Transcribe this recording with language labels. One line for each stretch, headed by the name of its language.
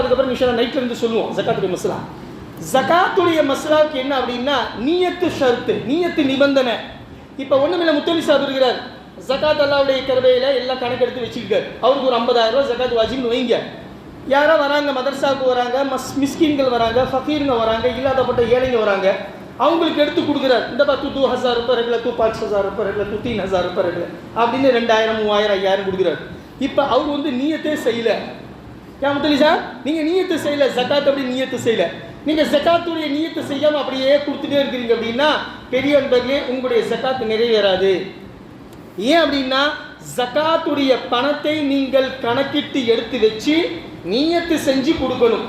Tamil: அதுக்கப்புறம் நிமிஷம் நைட்ல இருந்து சொல்லுவோம் ஜகாத்துடைய மசலா. ஜகாத்துடைய மசலாவுக்கு என்ன அப்படின்னா, நீயத்து ஷர்த்து, நீயத்து நிபந்தனை. இப்போ ஒண்ணுமில்ல, முத்தலி சாப் இருக்கிறார். ஜகாத் அல்லாவுடைய கருவையில எல்லாம் கணக்கெடுத்து வச்சுருக்காரு. அவருக்கு ஒரு 50,000 ரூபாய் ஜகாத் வாஜிப்னு வைங்க. யாரோ வராங்க, மதரசாவுக்கு வராங்க, மிஸ்கின்கள் வராங்க, ஃபகீருங்க வராங்க, இல்லாதப்பட்ட ஏழைங்க வராங்க. அவங்களுக்கு எடுத்து கொடுக்குறாரு. இந்த பா
Hindi: 2,000 रुपये रख ले, 5,000 रुपये रख ले, 3,000 रुपये रख ले
Tamil: அப்படின்னு 2,000, 3,000, 5,000 கொடுக்குறாரு. இப்போ அவர் வந்து நீயத்தே செய்யல. ஏன் முத்தலி சார், நீங்கள் நீயத்து செய்யல, ஜகாத் அப்படி நீயத்து செய்யல. நீங்கள் ஜகாத்துடைய நீயத்து செய்யாமல் அப்படியே கொடுத்துட்டே இருக்கிறீங்க அப்படின்னா பெரிய நண்பர்களே உங்களுடைய ஜகாத் நிறைவேறாது. ஏன் அப்படின்னா, ஜகாத்துடைய பணத்தை நீங்கள் கணக்கிட்டு எடுத்து வச்சு நீயத்து செஞ்சு கொடுக்கணும்.